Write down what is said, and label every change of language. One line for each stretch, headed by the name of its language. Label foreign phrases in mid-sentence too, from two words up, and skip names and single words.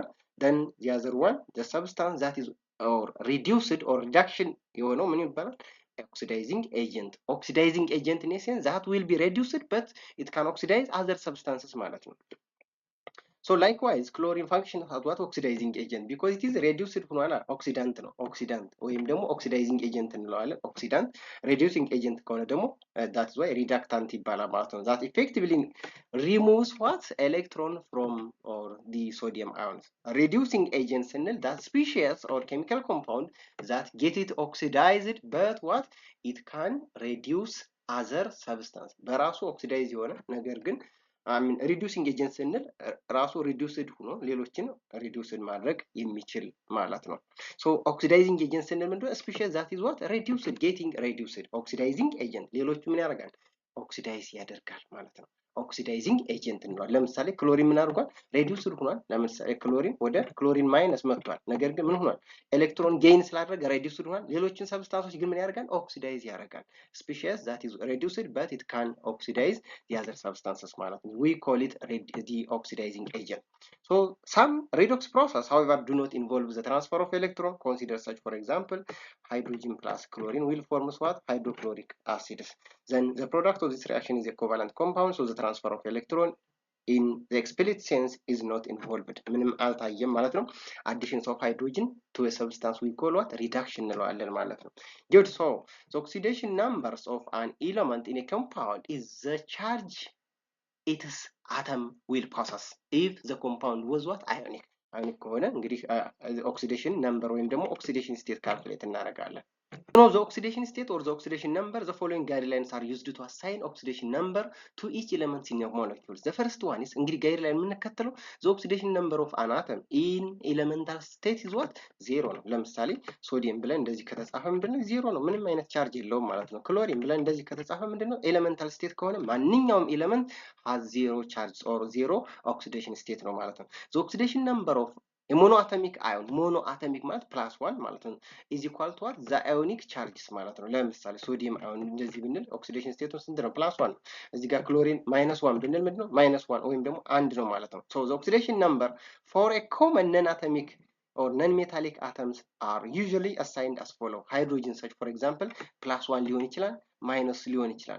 English: Then the other one the substance that is or reduced or reduction
Amharic: የሆነው ምን ይባላል
English: oxidizing agent. Oxidizing agent in essence that will be reduced but it can oxidize other substances
Amharic: ማለት ነው.
English: So likewise chlorine functions as what oxidizing agent because it is reduced ሆኗል oxidant ነው, oxidant
Amharic: ወይም ደግሞ
English: oxidizing agent እንለዋለን oxidant. reducing agent
Amharic: ከሆነ ደግሞ
English: that's why reductant
Amharic: ይባላል ማለት ነው,
English: that effectively removes what electron from or the sodium ions. reducing agent ስንል that species or chemical compound that get it oxidized but what it can reduce other substance.
Amharic: በራሱ oxidize የሆነ ነገር ግን
English: reducing agent
Amharic: ስንል ራሱ reduced ሆኖ ሌሎችን reduced ማድረግ የሚችል ማለት ነው.
English: So oxidizing agent
Amharic: ስንል ምንድነው
English: species that is what reduced getting reduced. oxidizing agent
Amharic: ሌሎቹ ምን ያደርጋል oxidize ያደርጋል ማለት ነው.
English: oxidizing agent
Amharic: እንለዋለን. ለምሳሌ ክሎሪን ምን አድርጓል reduced ሆኗል. ለምሳሌ ክሎሪን ወደ ክሎሪን ማይነስ መጥቷል, ነገር ግን ምን ሆኗል ኤሌክትሮን ጌን ስላደረገ reduced ሆኗል. ሌሎችን ሰብስታንሶች ግን ምን ያደርጋል oxidize ያደርጋል.
English: species that is reduced but it can oxidize the other substances
Amharic: ማለት ነው.
English: we call it the oxidizing agent. So some redox process however do not involve the transfer of electron. Consider such for example hydrogen plus chlorine will form what hydrochloric acids. Then the product of this reaction is a covalent compound, so the transfer of electron in the explicit sense is not involved.
Amharic: ምንም አልታየም ማለት ነው.
English: additions of hydrogen to a substance we call what reduction
Amharic: እንለዋለን ማለት ነው.
English: Good. So the oxidation numbers of an element in a compound is the charge its atom will possess if the compound was what ionic.
Amharic: ionic ከሆነ እንግዲህ
English: oxidation number
Amharic: ወይም ደግሞ
English: oxidation state
Amharic: calculate እናደርጋለን.
English: To know the oxidation state or the oxidation number, the following guidelines are used to assign oxidation number to each element in a molecule. The first one is
Amharic: እንግዲህ guideline የምንከተለው
English: the oxidation number of an atom in elemental state is what 0 ነው.
Amharic: ለምሳሌ ሶዲየም ብለን እንደዚህ ከተጻፈ ምንድነው 0 ነው፣ ምንም አይነት ቻርጅ የለውም ማለት ነው። ክሎሪን ብለን እንደዚህ ከተጻፈ ምንድነው
English: elemental state
Amharic: ከሆነ ማንኛውም ኤሌመንት
English: has 0 charge or 0 oxidation state
Amharic: ነው ማለት ነው.
English: The oxidation number of a monoatomic ion, monoatomic ማለት plus 1
Amharic: ማለት ነው,
English: is equal to what the ionic charges
Amharic: ማለት ነው. ለምሳሌ ሶዲየም አዮን እንደዚህ ብንል ኦክሲዴሽን ስቴቱ ስንት ነው plus 1 ነው። እዚህ ጋር ክሎሪን -1 ብንል ምንድነው -1 ወይም ደግሞ 1 ነው ማለት ነው.
English: So the oxidation number for a common non-atomic or non-metallic atoms are usually assigned as follow. hydrogen such for example
Amharic: +1 ሊሆን ይችላል ማይነስ ሊሆን ይችላል.